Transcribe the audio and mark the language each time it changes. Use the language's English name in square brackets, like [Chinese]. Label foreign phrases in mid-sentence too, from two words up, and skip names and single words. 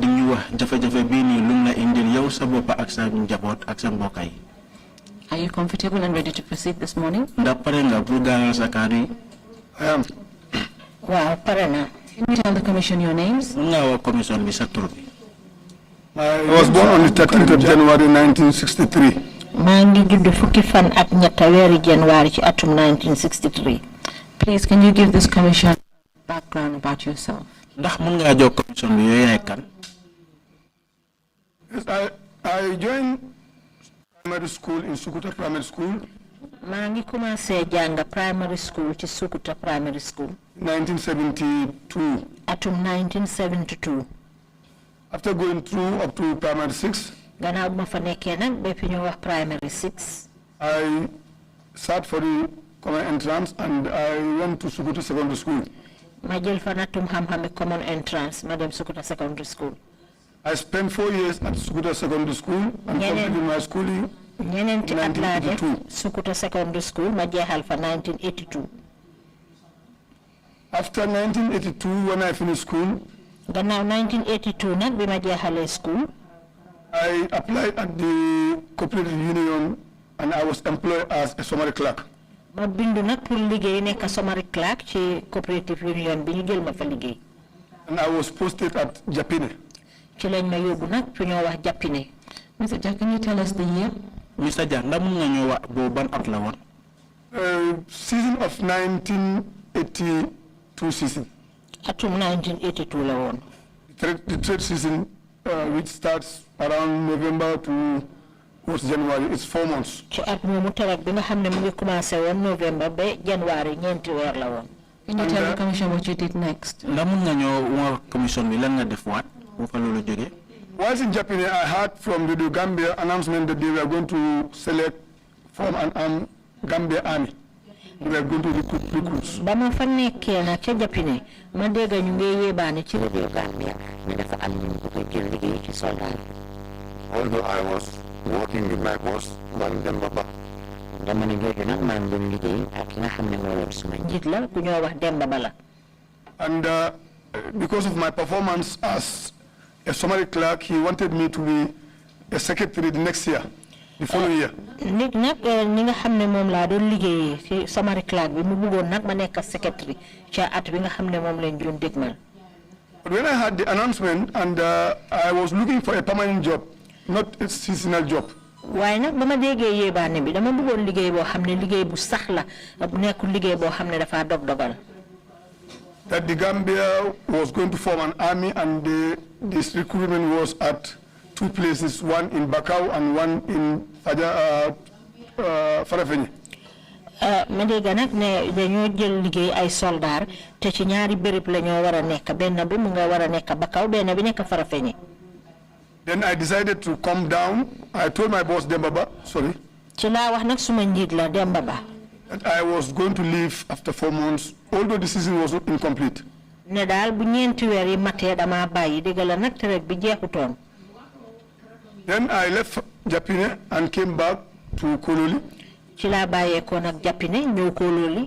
[English] Are you comfortable and ready to proceed this morning? I am. Wow, Parana. Can you tell the commission your names? I was born on the 13th of January 1963. [Wolof] Mangi judd fukki fan ak ñetta wéri January ci atum 1963. [English] Please, can you give this commission background about yourself? Yes, I joined primary school in Sukuta Primary School. [Wolof] Mangi commencé jàng [English] primary school [Wolof] ci Sukuta Primary School. 1972. Atum 1972. [English] After going through up to primary 6, [Wolof] Gannaaw bu ma fa nekkee nag ba fi ñu wax primary 6. [English] I sat for the common entrance and I went to Sukuta Secondary School. [Wolof] Ma jël fa natum xam-xami [English] common entrance [Wolof] ma dem Sukuta Secondary School. [English] I spent 4 years at Sukuta Secondary School and completed my schooling in [Wolof] ñeneenti at laa def 1982. Sukuta Secondary School ma jeexal fa 1982. [English] After 1982, when I finished school, [Wolof] Gannaaw 1982 nag bi ma jeexalee school, [English] I applied at the cooperative union and I was employed as a summary clerk. [Wolof] ma bindu nag pour liggéey nekk [English] summary clerk [Wolof] ci [English] cooperative union [Wolof] bi ñu jël ma fa liggéey. [English] And I was posted at Japine. [Wolof] Ci lañ ma yóbbu nag fu ñoo wax Japine. [English] Mr. Jah, can you tell us the year? Mr. [Wolof] Jah, ndax mun nga ñoo wax boobu ban at la woon? [English] Season of 1982 season. [Wolof] Atum 1982 la woon. [English] The trade season, which starts around November to January, it's 4 months. [Wolof] Ci at moomu tarak bi nga xam ne mu ngi commencé woon November ba January ñeenti weer la woon. [English] Can you tell the commission what you did next? [Wolof] Ndax mun nga ñoo wax commission bi lan nga def waat bu fa loolu jógee? [English] Whilst in Japan, I heard from the Gambia announcement that they were going to select from an Gambia army. They were going to recruit recruits. [Wolof] Ba ma fa nekkee nag ca Japine ma dégg ñu ngi yéebaane ci réew Gambia ñu dafa am ñu ko jël liggéey ci soldat. [English] Although I was working with my boss, Ban Demba Ba. [Wolof] Jamono jooju nag maa ngi doon liggéey ak ki nga xam ne moo yor suma njiit la ku ñoo wax Demba Ba la. [English] And because of my performance as a summary clerk, he wanted me to be a secretary the next year, the following year. [Wolof] Nit nag ni nga xam ne moom laa doon liggéeyee ci [English] summary clerk [Wolof] bi mu bëggoon nag ma nekk secretary ca at bi nga xam ne moom lañ doon dégmal. [English] But when I had the announcement and I was looking for a permanent job, not a seasonal job. [Wolof] waaye nag ba ma déggee yéebaane bi dama bëggoon liggéey boo xam ne liggéey bu sax la nekkul liggéey boo xam ne dafa dog-dogal. [English] That the Gambia was going to form an army and this recruitment was at 2 places, one in Bakau and one in Farafenni. [Wolof] ma dégg nag ne dañoo jël liggéey ay soldaar te ci ñaari béréb la ñoo war a nekk benn bi mu nga war a nekk Bakau benn bi nekk Farafenni. [English] Then I decided to come down. I told my boss Demba Ba, sorry, [Wolof] ci laa wax nag suma njiit la Demba Ba. [English] that I was going to leave after 4 months, although the season was not incomplete. [Wolof] ne daal bu ñeenti weer yi matee dama bàyyi dëgg la nag traite bi jeexutoon. [English] Then I left Japine and came back to Kololi. [Wolof] ci laa bàyyeekoo nag Japine ñëw Kololi.